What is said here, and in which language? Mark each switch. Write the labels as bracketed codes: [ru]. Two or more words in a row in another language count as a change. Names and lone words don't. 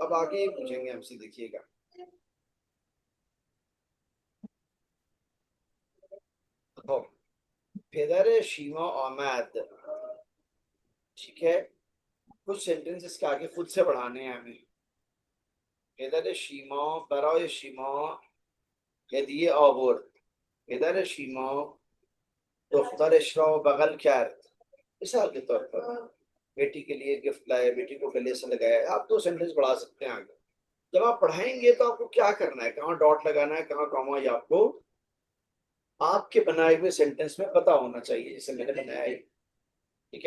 [hi] अब आगे पूछेंगे हमसे, देखिएगा। [fa] तो پدر شیما آمد. [hi] ठीक है। कुछ सेंटेंस इसके आगे खुद से बढ़ाने हैं हमें। [fa] پدر شیما برای شیما هدیه آورد. پدر شیما دخترش را बगल کرد. [hi] मिसाल के तौर पर, बेटी के लिए गिफ्ट लाया, बेटी को गले से लगाया। आप 2 सेंटेंस बढ़ा सकते हैं आगे। जब आप पढ़ाएंगे तो आपको क्या करना है, कहाँ डॉट लगाना है, कहाँ कॉमा, ये आपको आपके बनाए हुए सेंटेंस में पता होना चाहिए, जैसे मैंने बनाया है।